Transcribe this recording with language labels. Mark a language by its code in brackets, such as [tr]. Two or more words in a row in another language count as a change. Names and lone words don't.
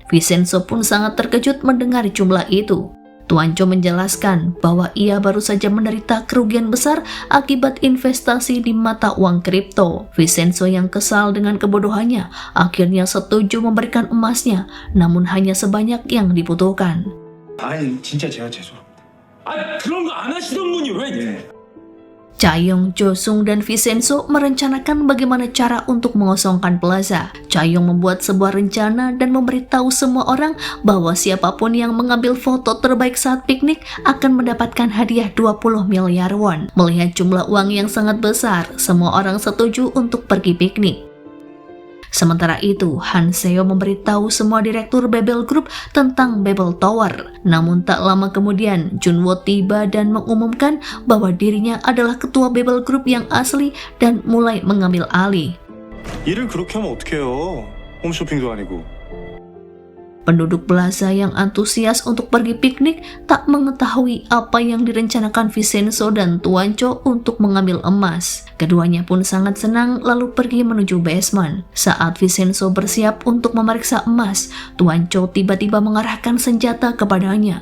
[id] Vincenzo pun sangat terkejut mendengar jumlah itu. Tuan Cho menjelaskan bahwa ia baru saja menderita kerugian besar akibat investasi di mata uang kripto. Vincenzo yang kesal dengan kebodohannya akhirnya setuju memberikan emasnya, namun hanya sebanyak yang dibutuhkan. [ko] 아니 진짜 제가 죄송합니다. 아 그런 거 안 하시던 분이 왜? [id] Cha-young, Jo-sung, dan Vincenzo merencanakan bagaimana cara untuk mengosongkan plaza. Cha-young membuat sebuah rencana dan memberitahu semua orang bahwa siapapun yang mengambil foto terbaik saat piknik akan mendapatkan hadiah 20 miliar won. Melihat jumlah uang yang sangat besar, semua orang setuju untuk pergi piknik. Sementara itu, Han Seo memberitahu semua direktur Bebel Group tentang Bebel Tower. Namun tak lama kemudian, Junwo tiba dan mengumumkan bahwa dirinya adalah ketua Bebel Group yang asli dan mulai mengambil alih. [ko] 일을 그렇게 하면 어떡해요. 홈쇼핑도 아니고. [id] Penduduk plaza yang antusias untuk pergi piknik tak mengetahui apa yang direncanakan Vincenzo dan Tuancho untuk mengambil emas. Keduanya pun sangat senang lalu pergi menuju basement. Saat Vincenzo bersiap untuk memeriksa emas, Tuancho tiba-tiba mengarahkan senjata kepadanya.